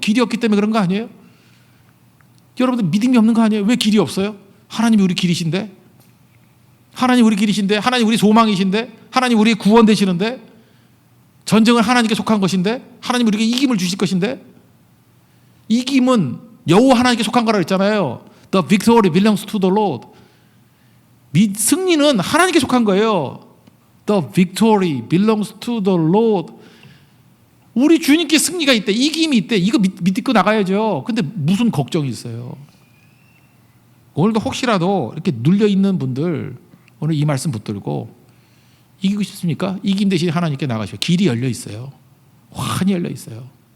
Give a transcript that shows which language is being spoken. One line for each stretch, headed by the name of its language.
Korean: 길이 없기 때문에 그런 거 아니에요? 여러분들 믿음이 없는 거 아니에요? 왜 길이 없어요? 하나님이 우리 길이신데, 하나님 우리 길이신데, 하나님 우리 소망이신데, 하나님 우리의 구원 되시는데, 전쟁은 하나님께 속한 것인데, 하나님 우리에게 이김을 주실 것인데, 이김은 여호와 하나님께 속한 거라고 했잖아요.
English: The victory belongs to the Lord.
Korean: 승리는 하나님께 속한 거예요.
English: The victory belongs to the Lord.
Korean: 우리 주님께 승리가 있대, 이김이 있대. 이거 믿고 나가야죠. 근데 무슨 걱정이 있어요? 오늘도 혹시라도 이렇게 눌려 있는 분들, 오늘 이 말씀 붙들고 이기고 싶습니까? 이김 대신 하나님께 나가시오. 길이 열려 있어요. 환히 열려 있어요.